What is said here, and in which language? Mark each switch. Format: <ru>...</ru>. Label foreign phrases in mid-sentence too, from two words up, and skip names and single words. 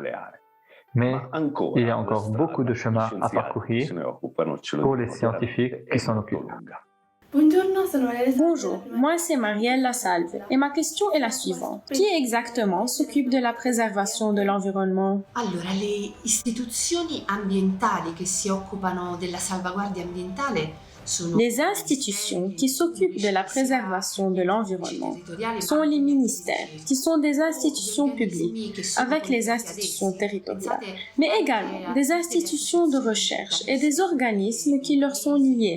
<fr>Mais il y a encore beaucoup de chemin à parcourir pour les scientifiques qui s'en occupent. Bonjour, moi c'est Marielle Lasalve et ma question est la suivante. Qui exactement s'occupe de la préservation de l'environnement?</fr> <it>Allora, le istituzioni ambientali che si occupano della salvaguardia ambientale.</it> <fr>Les institutions qui s'occupent de la préservation de l'environnement sont les ministères, qui sont des institutions publiques, avec les institutions territoriales, mais également des institutions de recherche et des organismes qui leur sont liés.</fr>